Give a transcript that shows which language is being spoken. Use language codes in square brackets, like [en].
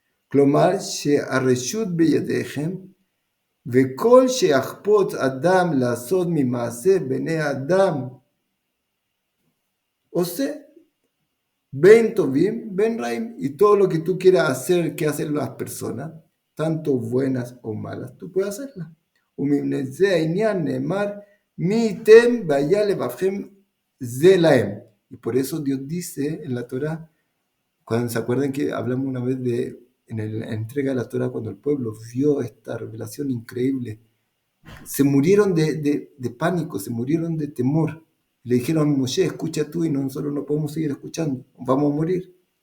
[he] כלומר שהרשות בידיכם, וכל שיחפוץ אדם לעשות ממעשה בני אדם, עושה, בין טובים, בין רעים, [es] y todo lo que tú quieras hacer, que hacen las personas, tanto buenas o malas, tú puedes hacerlas. [he] ומפני זה העניין נאמר, מי ייתן והיה לבבכם זה להם. [es] Y por eso Dios dice en la Torah, cuando se acuerdan que hablamos una vez en la entrega de la Torah, cuando el pueblo vio esta revelación increíble, se murieron de pánico, se murieron de temor. Le dijeron a Moshe, escucha tú y nosotros no podemos seguir escuchando, vamos a morir.